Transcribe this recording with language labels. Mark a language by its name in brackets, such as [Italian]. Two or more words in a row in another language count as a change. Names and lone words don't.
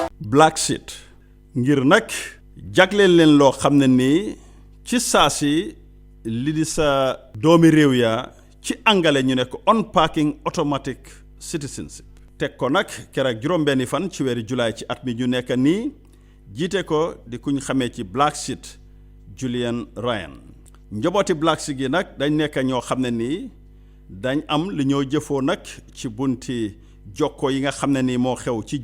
[Wolof] Black Sheep ngir nag jagleel leen loo xam ne nii ci saasi li di sa doomi réew ya ci angale ñu ne ko [English] unpacking automatic citizenship [Wolof] teg ko nag keroog juróom-benni fan ci weeru julaay ci at mi ñu nekk nii jiite ko di kuñ xamee ci Black Sheep Julian Ryan njabooti Black Sheep yi nag dañ nekk ñoo xam ne nii dañ am li ñoo jëfoo nag ci bunti jokko yi nga xam ne nii moo xew ci